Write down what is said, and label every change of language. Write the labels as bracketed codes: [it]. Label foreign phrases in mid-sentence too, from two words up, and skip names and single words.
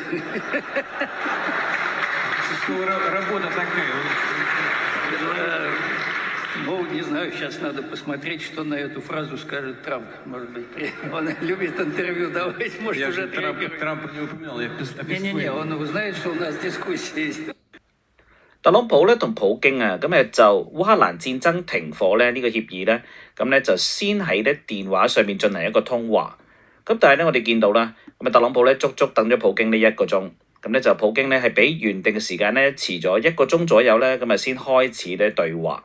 [ru] Работа такая. Ну, не знаю, сейчас надо посмотреть, что на эту фразу скажет Трамп. Может быть, он любит интервью давать, может, Я уже же Трампа не упоминал, я Не-не-не, он знает, что у нас дискуссии. [yue] 特朗普咧同普京啊，咁就烏克蘭戰爭停火咧呢個協議咧，咁咧就先喺咧電話上面進行一個通話。咁但係咧我哋見到啦，咁特朗普咧足足等咗普京呢1個鐘，咁咧就普京咧係比原定嘅時間咧遲咗1個鐘左右咧，咁先開始咧對話。